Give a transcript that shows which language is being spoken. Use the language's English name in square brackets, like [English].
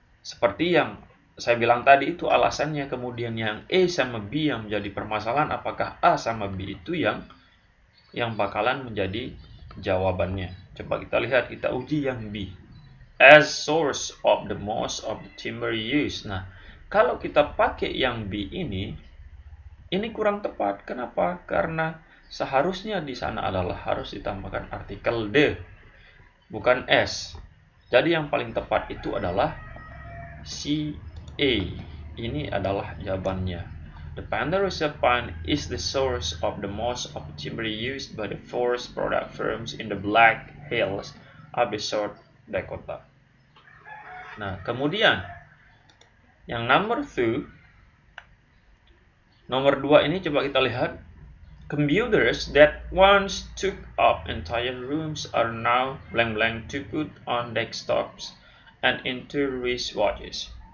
[Indonesian] Seperti yang saya bilang tadi, itu alasannya. Kemudian yang A sama B yang menjadi permasalahan, apakah A sama B itu yang bakalan menjadi jawabannya. Coba kita lihat, kita uji yang B. [English] As source of the most of the timber used. [Indonesian] Nah, kalau kita pakai yang B ini kurang tepat. Kenapa? Karena seharusnya di sana adalah harus ditambahkan artikel the, bukan s. Jadi yang paling tepat itu adalah C, A. Ini adalah jawabannya. [English] The Ponderosa pine is the source of the most of the timber used by the forest product firms in the Black Hills of the South Dakota. [Indonesian] Nah, kemudian yang nomor 2 ini coba kita lihat. [English] Computers that once took up entire rooms are now blank blank to put on desktops and into wristwatches.